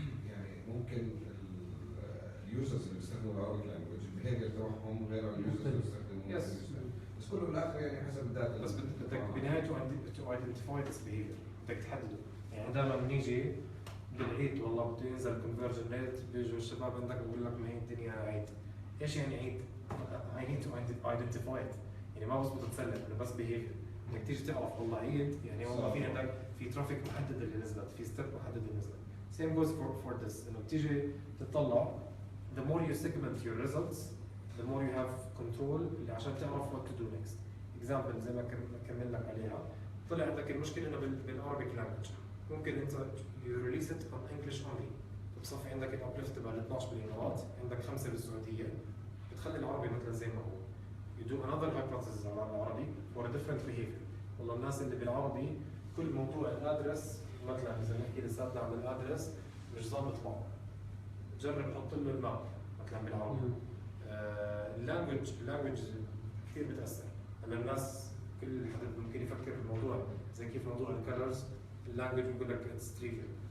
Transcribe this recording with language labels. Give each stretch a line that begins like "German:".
Arabic: يعني ممكن اليوزرز اللي بيستخدموا العربي لانجوج البيهيفير تبعهم غير اليوزرز اللي بيستخدموا بس كله بالاخر يعني حسب الداتا، بس بدك بالنهايه
English: to identify this behaviour,
Arabic: بدك تحدده. يعني دائما بنيجي بالعيد والله بده ينزل كونفرجن ريت، بيجوا الشباب عندك بقول لك ما هي الدنيا عيد. ايش يعني عيد؟
English: I need to identify it.
Arabic: يعني ما بس بتتسلم انه بس
English: behavior،
Arabic: بدك تيجي تعرف والله عيد يعني والله في عندك في ترافيك محدد اللي نزلت، في ستيب محدد اللي نزلت.
English: Same goes for this،
Arabic: انه بتيجي تطلع
English: the more you segment your results the more you have control
Arabic: اللي عشان تعرف
English: what to do next.
Arabic: example زي ما كمل لك عليها، طلع عندك المشكله انه بالعربيك لانجوج، ممكن انت
English: you release it on English only،
Arabic: بتصفي عندك الابليفت تبع ال 12 بالامارات، عندك 5 بالسعوديه، بتخلي العربي مثلا زي ما هو.
English: you do another hypothesis
Arabic: على العربي
English: for a different behavior.
Arabic: والله الناس اللي بالعربي كل موضوع الادرس مثلا اذا نحكي لساتنا عن الادرس مش ظابط معه، جرب حط له الماب مثلا بالعربي. اللانجوج كثير بتاثر. هلا الناس كل حدا ممكن يفكر بالموضوع زي كيف موضوع الكلرز، اللانجوج بيقول لك
English: It's trivial.